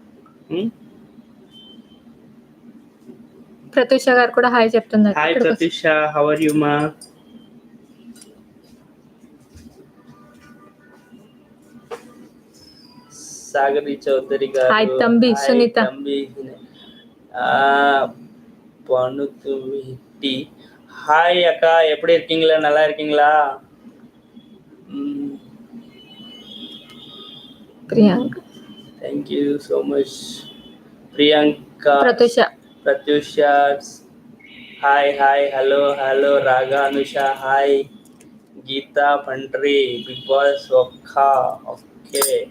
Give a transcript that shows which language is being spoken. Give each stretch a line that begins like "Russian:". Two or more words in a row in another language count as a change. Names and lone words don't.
Telugu: ప్రత్యూష గారు కూడా హాయ్ చెప్తున్నారు. హాయ్ ప్రత్యూష,
English: How are you ma?
Telugu: సాగరి చౌదరి గారు హాయ్ తంబి. సునీత
Tamil: பணுத்துவிட்டி ஹாய் அக்கா, எப்படி இருக்கீங்களா? நல்லா இருக்கீங்களா?
Telugu: ప్రియాంక,
English: Thank you so much.
Telugu: ప్రియాంక, ప్రత్యూష
English: Hi hi, hello hello.
Telugu: రాగా, అనుష హాయ్. గీతా పండ్రి, బిగ్ బాస్ ఒక్క ఓకే.